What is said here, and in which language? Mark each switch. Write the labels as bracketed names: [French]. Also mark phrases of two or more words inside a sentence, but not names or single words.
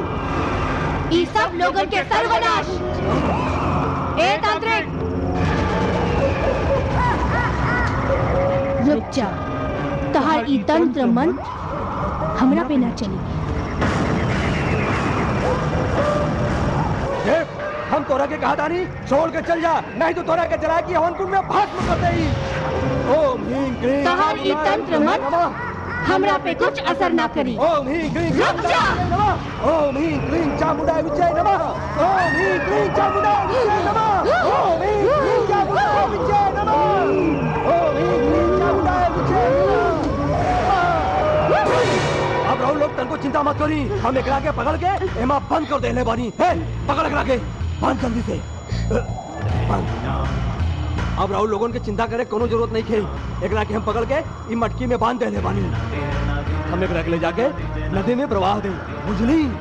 [Bhojpuri] ई सब लोगों के सर्वनाश। ए तांत्रिक, रुक जा। तहार ई तंत्र मंत्र हमरा पे ना चली। हम तोरा के कहा था नहीं, छोड़ के चल जा, नहीं तो तोरा के जला की हवन कुंड में भस्म कर दे। [Sanskrit] ओम ह्रीं क्लीं [Bhojpuri] तहार ई तंत्र मंत्र हमरा पे कुछ असर ना करी। [Sanskrit] ओम ह्रीं क्लीं [Bhojpuri] रुक जा। [Sanskrit] ओम ह्रीं क्लीं चामुंडाय विच्चे नमः। ओम ह्रीं क्लीं चामुंडाय विच्चे नमः। ओम ह्रीं क्लीं चामुंडाय विच्चे नमः। ओम ह्रीं क्लीं चामुंडाय विच्चे नमः। [Bhojpuri] अब राहुल लोग तनको चिंता मत करी, हम एकरा के पकड़ के एमा बंद कर देले बानी। हे पकड़ एकरा के, बंद जल्दी से। अब राहुल लोगों के चिंता करे कोनो जरूरत नहीं खे। एकरा के हम पकड़ के ई मटकी में बांध देले बानी। हम एकरा के ले जाके नदी में प्रवाह दे, बुझली?